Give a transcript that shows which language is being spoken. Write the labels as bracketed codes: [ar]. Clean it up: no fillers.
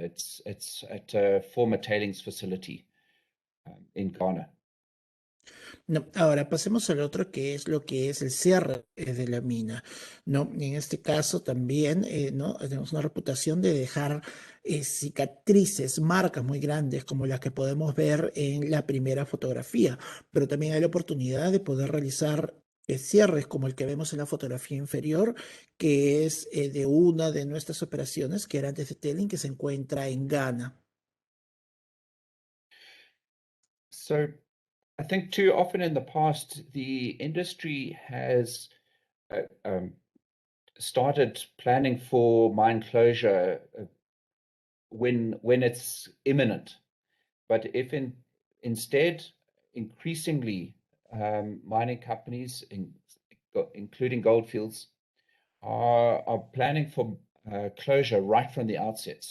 [en] It's at a former tailings facility in Ghana. [es] No, ahora pasemos al otro que es lo que es el cierre de la mina, ¿no? En este caso también, ¿no? Tenemos una reputación de dejar cicatrices, marcas muy grandes como las que podemos ver en la primera fotografía, pero también hay la oportunidad de poder realizar cierres como el que vemos en la fotografía inferior, que es de una de nuestras operaciones que era antes de Telling, que se encuentra en Ghana. [en] So I think too often in the past, the industry has started planning for mine closure when it's imminent. But if instead, increasingly, mining companies, including goldfields, are planning for closure right from the outset.